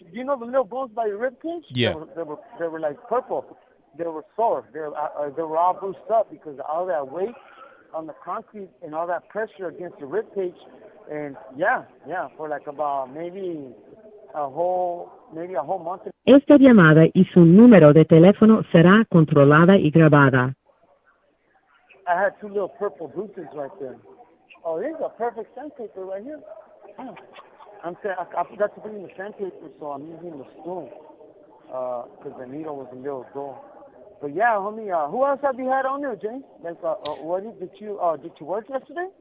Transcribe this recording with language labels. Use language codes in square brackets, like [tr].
[en] You know the little bones by your rib cage? Yeah. They were like purple. They were sore. They were all bruised up because of all that weight on the concrete and all that pressure against the rib cage. And yeah, for like about maybe a whole month. [es] Esta llamada y su número de teléfono será controlada y grabada. [en] I had 2 little purple bruises right there. Oh, there's a perfect sandpaper right here. I forgot to bring the sandpaper, so I'm using the spoon because the needle was a little dull. But yeah, homie, who else have you had on there, James? Like, did you work yesterday?